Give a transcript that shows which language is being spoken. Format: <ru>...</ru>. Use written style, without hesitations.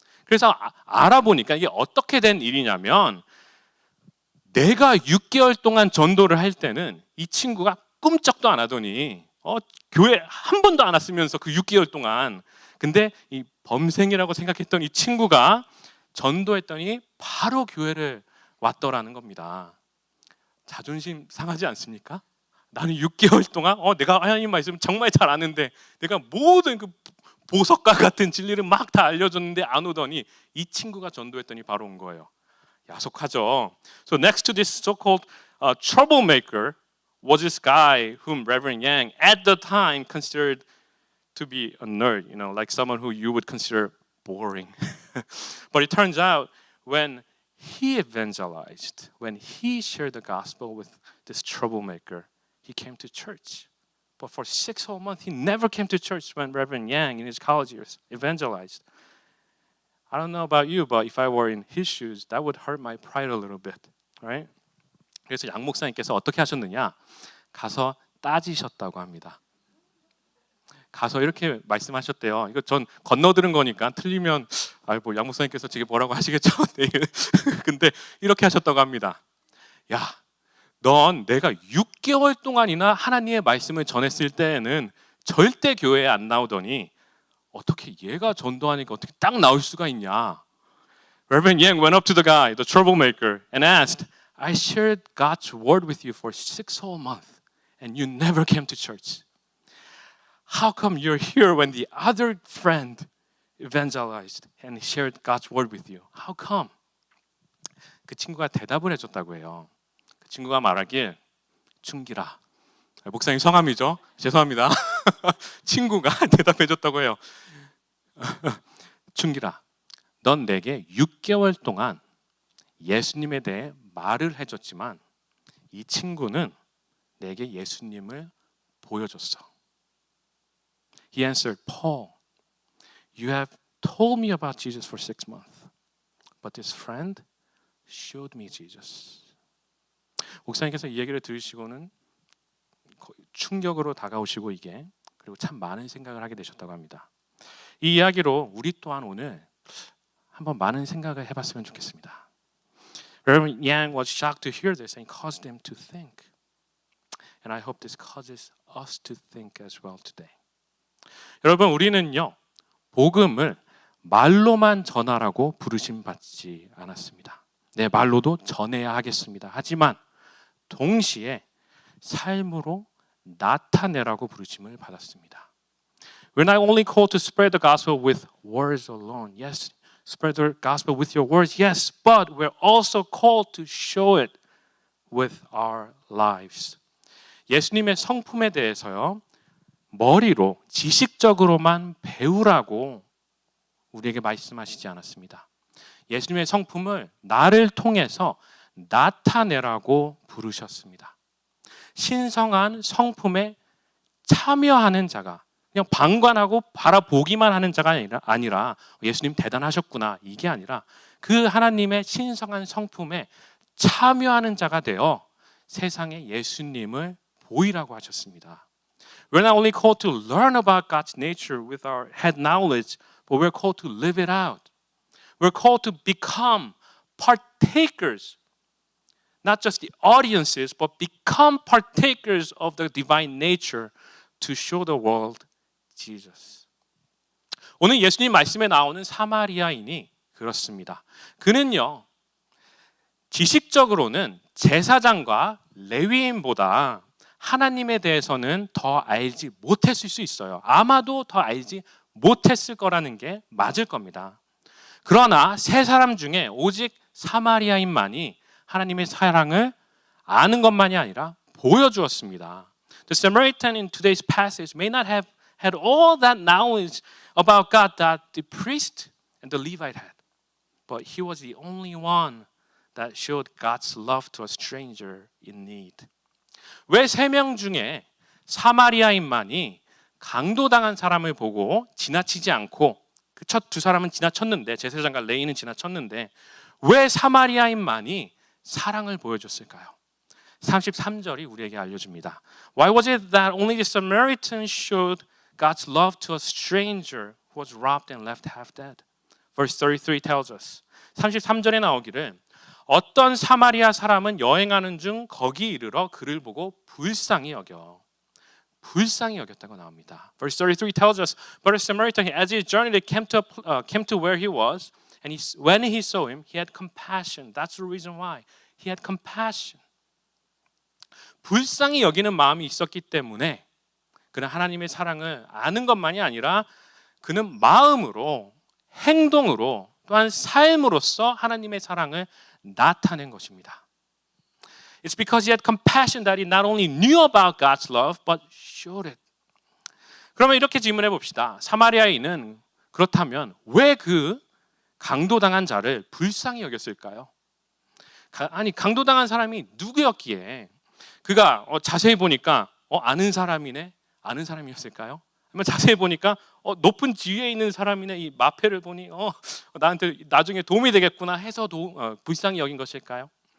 <ko>그래서 알아보니까 이게 어떻게 된 일이냐면 내가 6개월 동안 전도를 할 때는 이 친구가 꿈쩍도 안 하더니 교회 한 번도 안 왔으면서 그 6개월 동안 근데 이 범생이라고 생각했던 이 친구가 전도했더니 바로 교회를 왔더라는 겁니다. 자존심 상하지 않습니까? 나는 6개월 동안 내가 하나님 말씀 정말 잘 아는데 내가 모든 그 보석과 같은 진리를 막 다 알려줬는데 안 오더니 이 친구가 전도했더니 바로 온 거예요. 야속하죠.</ko> <en>So next to this so-called troublemaker was this guy whom Reverend Yang at the time considered to be a nerd, like someone who you would consider boring. But it turns out when he evangelized, when he shared the gospel with this troublemaker, he came to church. But for 6 whole months, he never came to church when Reverend Yang in his college years evangelized. I don't know about you, but if I were in his shoes, that would hurt my pride a little bit, right?</en> <ko>그래서 양 목사님께서 어떻게 하셨느냐? 가서 따지셨다고 합니다. 가서 이렇게 말씀하셨대요. 이거 전 건너들은 거니까 틀리면 양 목사님께서 지금 뭐라고 하시겠죠? 근데 이렇게 하셨다고 합니다. 야, 넌 내가 6개월 동안이나 하나님의 말씀을 전했을 때에는 절대 교회에 안 나오더니 어떻게 얘가 전도하니까 어떻게 딱 나올 수가 있냐?</ko> <en>Reverend Yang went up to the guy, the troublemaker, and asked, I shared God's word with you for 6 whole months, and you never came to church. How come you're here when the other friend evangelized and shared God's word with you? How come?</en> <ko>그 친구가 대답을 해줬다고 해요. 그 친구가 말하길 충기라. 목사님 성함이죠? 죄송합니다. 친구가 대답해줬다고 해요. 충기라, 넌 내게 6개월 동안 예수님에 대해 말을 해줬지만 이 친구는 내게 예수님을 보여줬어.</ko> <en>He answered, Paul, you have told me about Jesus for 6 months, but this friend showed me Jesus.</en> <ko>목사님께서 이 얘기를 들으시고는 충격으로 다가오시고 그리고 참 많은 생각을 하게 되셨다고 합니다. 이 이야기로 우리 또한 오늘 한번 많은 생각을 해봤으면 좋겠습니다.</ko> <en>Reverend Yang was shocked to hear this and caused him to think. And I hope this causes us to think as well today.</en> <ko>여러분, 우리는요, 복음을 말로만 전하라고 부르심 받지 않았습니다. 네, 말로도 전해야 하겠습니다. 하지만 동시에 삶으로 나타내라고 부르심을 받았습니다.</ko> <en>We're not only called to spread the gospel with words alone. Yes, spread the gospel with your words. Yes, but we're also called to show it with our lives.</en> <ko>예수님의 성품에 대해서요, 머리로 지식적으로만 배우라고 우리에게 말씀하시지 않았습니다. 예수님의 성품을 나를 통해서 나타내라고 부르셨습니다. 신성한 성품에 참여하는 자가 그냥 방관하고 바라보기만 하는 자가 아니라 예수님 대단하셨구나 이게 아니라 그 하나님의 신성한 성품에 참여하는 자가 되어 세상에 예수님을 보이라고 하셨습니다.</ko> <en>We're not only called to learn about God's nature with our head knowledge, but we're called to live it out. We're called to become partakers, not just the audiences, but become partakers of the divine nature to show the world Jesus.</en> <ko>오늘 예수님 말씀에 나오는 사마리아인이 그렇습니다. 그는요, 지식적으로는 제사장과 레위인보다 하나님에 대해서는 더 알지 못했을 수 있어요. 아마도 더 알지 못했을 거라는 게 맞을 겁니다. 그러나 세 사람 중에 오직 사마리아인만이 하나님의 사랑을 아는 것만이 아니라 보여주었습니다.</ko> <en>The Samaritan in today's passage may not have had all that knowledge about God that the priest and the Levite had, but he was the only one that showed God's love to a stranger in need.</en> <ko>왜 3명 중에 사마리아인만이 강도당한 사람을 보고 지나치지 않고 그 첫 2사람은 지나쳤는데 제사장과 레위인은 지나쳤는데 왜 사마리아인만이 사랑을 보여줬을까요? 33절이 우리에게 알려줍니다.</ko> <en>Why was it that only the Samaritan showed God's love to a stranger who was robbed and left half dead? Verse 33 tells us.</en> <ko>33절에 나오기를 어떤 사마리아 사람은 여행하는 중 거기 이르러 그를 보고 불쌍히 여겼다고 나옵니다.</ko> <en>Verse 33 tells us, but a Samaritan, as he journeyed, came to where he was, and when he saw him, he had compassion. That's the reason why. He had compassion.</en> <ko>불쌍히 여기는 마음이 있었기 때문에 그는 하나님의 사랑을 아는 것만이 아니라 그는 마음으로, 행동으로, 또한 삶으로써 하나님의 사랑을 나타낸 것입니다.</ko> <en>It's because he had compassion that he not only knew about God's love, but showed it.</en> <ko>그러면 이렇게 질문해 봅시다. 사마리아인은 그렇다면 왜 그 강도당한 자를 불쌍히 여겼을까요? 아니, 강도당한 사람이 누구였기에 그가 자세히 보니까 아는 사람이네? 아는 사람이었을까요? 아니면 자세히 보니까 높은 지위에 있는 사람이네, 이 마패를 보니 나한테 나중에 도움이 되겠구나 해서 불쌍히 여긴 것일까요?</ko>